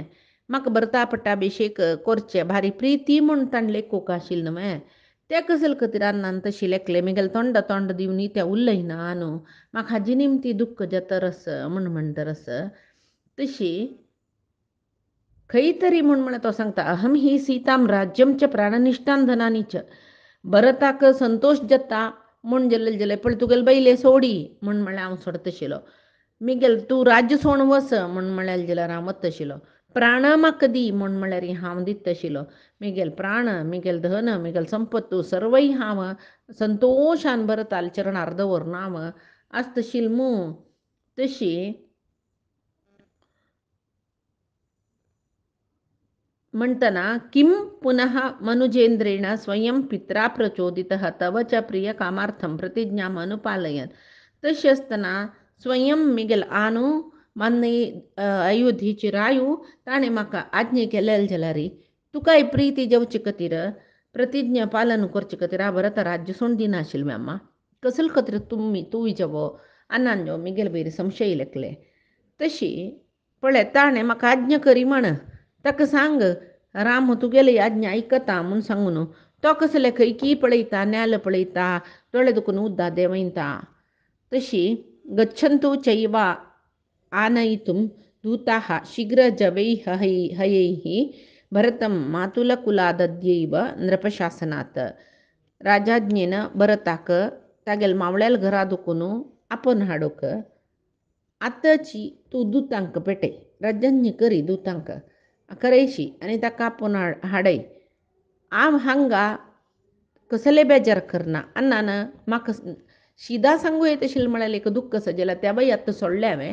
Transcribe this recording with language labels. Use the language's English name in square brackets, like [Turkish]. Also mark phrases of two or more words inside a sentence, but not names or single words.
[Konkani] म्हाका भरता पट्टाभिषेक करचे भारी प्रिती म्हूण ताणें लेखूंक आशिल्लें न्हय. ते कसले खातीर अन्नान तशी लेखले. म्हगेलें तोंड दिवन ते उलयना न्हू. म्हाका हाजी निमती दुख्ख जाता रस म्हूण म्हणटा रस. तशी खंय तरी म्हूण तो सांगता [Sanskrit] अहम ही सीताम राज्यम च प्राणनिष्ठान धनानी च. [Konkani] भरताक संतोष जाता म्हूण जाल्यार पळय तुगेले बैले सोडी म्हूण म्हळ्यार हांव सोडत आशिल्लो. म्हगेल तूं राज्य सोडून वच म्हूण म्हळ्यार जाल्यार हांव वता आशिल्लो. प्राण म्हाका दी म्हण म्हळ्यार हांव दिता आशिल्लो. म्हगेल प्राण, म्हगेल धन, म्हगेल संपत्तू सर्वय हांव संतोशान भरताल चरणार दवरून हांव आसतशील मूं तशी म्हणटना [Sanskrit] किम पुनः मनुजेंद्रेण स्वयं पित्रा प्रचोदितः तव च प्रिय कामार्थम प्रतिज्ञाम अनुपालयन. [Konkani] तशी असतना स्वयं मिगेल आनू मन्ने अयोध्येची रायू ताणें म्हाका आज्ञे केलेले जाल्यार तुकाय प्रीती जेवचे खातीर प्रतिज्ञा पालन करचे खातीर हांव भरत राज्य सोडून दिनाशिल्लें अम्मा. कसले खातीर तूं विजवो आनांजो मिगेल वयर संशय लेखले. तशी पळय ताणें म्हाका आज्ञा करी म्हण ताका सांग राम तुगेली आज्ञा आयकता म्हूण सांगून तो कसले खंयकी पळयता न्याल पळयता दोळे दुखून उद्दा देंवयता. तशी [Sanskrit] गच्छन्तु चैव आनयितुं दूताः शीघ्रजवैः हयैः भरतं मातुलकुलादद्यैव नृपशासनात. [Konkani] राजाज्ञेन भरताक तागेल मावळ्याल घरा दुखून आपोवन हाडूक आतांची तूं दुतांक पेटय. राज्याज्ञे करी दुतांक करयशी आनी ताका आपोवन हाडय. हांव हांगा कसले बेजार करना अन्नान म्हाका शिदा सांगू येत आशिल्लें म्हळ्यार एक दुख्ख सजयला त्या आतां सोडलें हांवें.